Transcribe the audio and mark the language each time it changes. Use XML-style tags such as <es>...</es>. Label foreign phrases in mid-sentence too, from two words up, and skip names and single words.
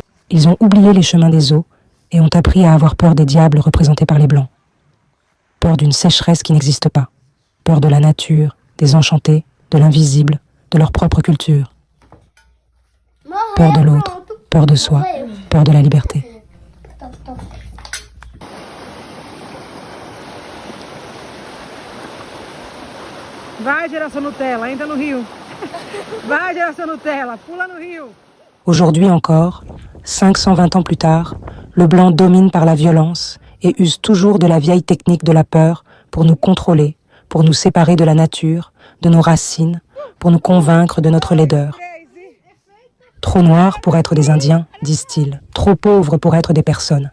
<fr>Ils ont oublié les chemins des eaux et ont appris à avoir peur des diables représentés par les Blancs. Peur d'une sécheresse qui n'existe pas. Peur de la nature, des enchantés, de l'invisible, de leur propre culture. Peur de l'autre, peur de soi, peur de la liberté.</fr> <pt>Vai, geração Nutella, ainda no Rio. Vai, geração Nutella, pula no Rio.</pt> <fr>Aujourd'hui encore, 520 ans plus tard, le blanc domine par la violence et use toujours de la vieille technique de la peur pour nous contrôler, pour nous séparer de la nature, de nos racines, pour nous convaincre de notre laideur. Trop noirs pour être des Indiens, disent-ils, trop pauvres pour être des personnes.</fr>